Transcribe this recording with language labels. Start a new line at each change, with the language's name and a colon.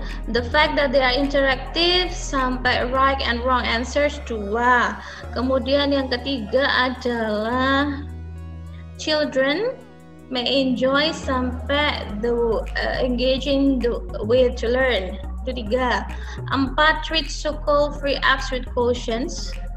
English: The fact that they are interactive sampai right and wrong answers 2. Kemudian yang ketiga adalah children may enjoy sampai engaging the way to learn.
Indonesian: Itu 3.
English: 4, treat so-called free apps with cautions.